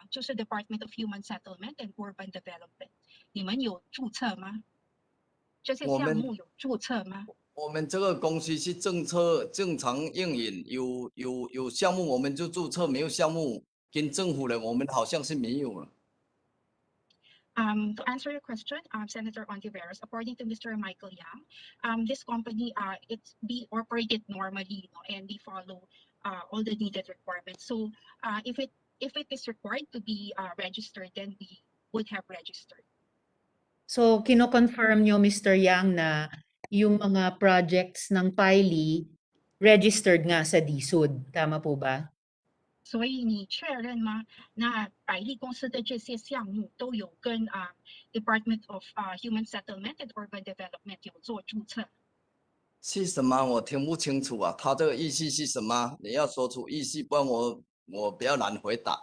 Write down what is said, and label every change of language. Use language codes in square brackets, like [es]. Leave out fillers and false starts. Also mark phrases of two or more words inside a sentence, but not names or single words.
[zh] 就是 Department of Human Settlement and Urban Development，你们有注册吗？这些项目有注册吗？我们这个公司是政策正常运营，有项目我们就注册，没有项目跟政府的我们好像是没有了。 [en] To answer your question, Senator Ontiveros, according to Mr. Michael Yang, this company it's be operated normally, and they follow all the needed requirements. So if it is required to be registered, then we would have registered. So, [tl] kino-confirm nyo, Mr. Yang, na yung mga projects ng PILE registered nga sa DSUD. Tama po ba? [zh] 所以你确认吗？那百利公司的这些项目都有跟 Department of Human Settlement and Urban Development 有做注册？是什么？我听不清楚啊，他这个意思是什么？你要说出意思，不然我比较难回答。